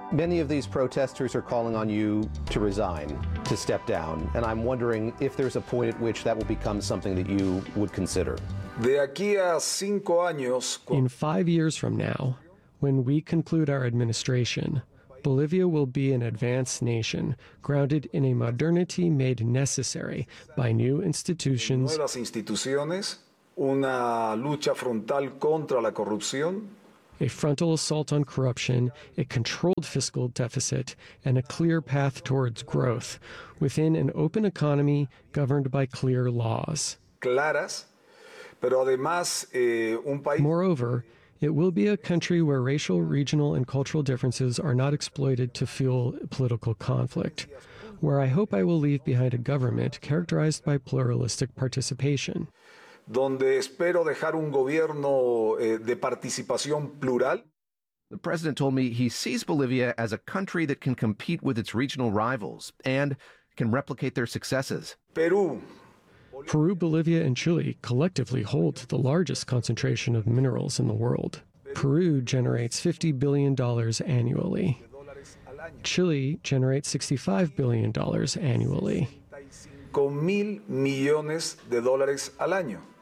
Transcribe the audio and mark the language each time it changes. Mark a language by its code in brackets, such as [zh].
[en] Many of these protesters are calling on you to resign, to step down, and I'm wondering if there's a point at which that will become something that you would consider. [es] De aquí a cinco años, [en] in 5 years from now, when we conclude our administration, Bolivia will be an advanced nation grounded in a modernity made necessary by new institutions. [es] Nuevas instituciones, una lucha frontal contra la corrupción. [en] A frontal assault on corruption, a controlled fiscal deficit, and a clear path towards growth within an open economy governed by clear laws. [es] Claras, pero además, un país. [en] Moreover, it will be a country where racial, regional, and cultural differences are not exploited to fuel political conflict, where I hope I will leave behind a government characterized by pluralistic participation. [es] Donde espero dejar un gobierno de participación plural. [en] The president told me he sees Bolivia as a country that can compete with its regional rivals and can replicate their successes. Peru, Bolivia, and Chile collectively hold the largest concentration of minerals in the world. Peru generates $50 billion annually. Chile generates $65 billion annually. [es] $5,000 millones de dólares al año.